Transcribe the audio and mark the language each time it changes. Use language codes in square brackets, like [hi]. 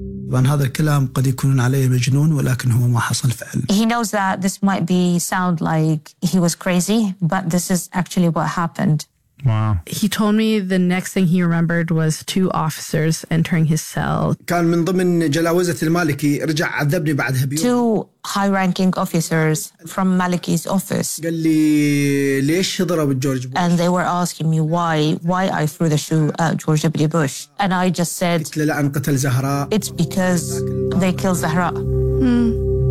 [en] He knows that this might sound like he was crazy, but this is actually what happened. Wow. He told me the next thing he remembered was two officers entering his cell. [ar] كان من ضمن جلاوزة المالكي رجع عذبني بعدها بيوم. [en] Two high-ranking officers from Maliki's office. [ar] قال لي ليش ضرب جورج بوش؟ [en] And they were asking me why I threw the shoe at George W. Bush. And I just said, [ar] قلت له لأن قتل زهراء. [en] It's because they killed Zahra.